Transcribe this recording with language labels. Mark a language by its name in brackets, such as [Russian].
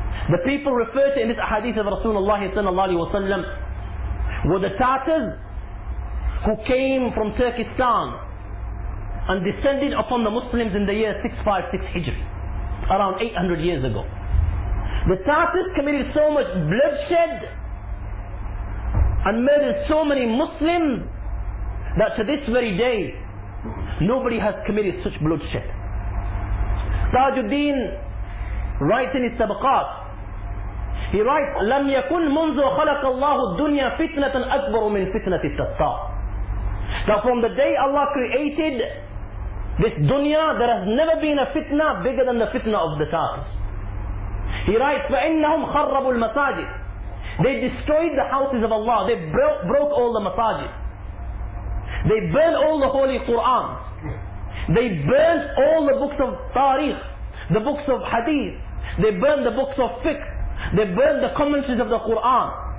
[English] The people referred to in this hadith of Rasulullah sallallahu alaihi wasallam were the Tatars who came from Turkestan and descended upon the Muslims in the year 656 Hijri, around 800 years ago. The Tatars committed so much bloodshed and murdered so many Muslims that to this very day nobody has committed such bloodshed. Tajuddin writes in his Tabaqat, he writes, [Arabic] لَمْ يَكُنْ مُنْزُ خَلَقَ اللَّهُ الدُّنْيَا فِتْنَةً أَكْبَرُ مِنْ فِتْنَةِ التَّطَّارِ. [English] Now from the day Allah created this dunya, there has never been a fitna bigger than the fitna of the Tatars. He writes, [Arabic] فَإِنَّهُمْ خَرَّبُوا الْمَسَاجِدِ. [English] They destroyed the houses of Allah. They broke all the masajid. They burned all the holy Qur'ans. They burned all the books of tariq, the books of hadith. They burned the books of fiqh. They burned the commentaries of the Qur'an.